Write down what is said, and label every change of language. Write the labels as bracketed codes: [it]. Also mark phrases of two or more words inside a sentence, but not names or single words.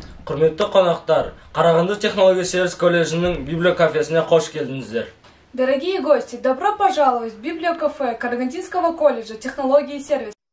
[kk] Құрметті қонақтар, Қарағанды технология сервис колледжінің библиокафесіне қош келдіңіздер. [ru] Дорогие гости, добро пожаловать в библиокафе Карагандинского колледжа технологии и сервиса.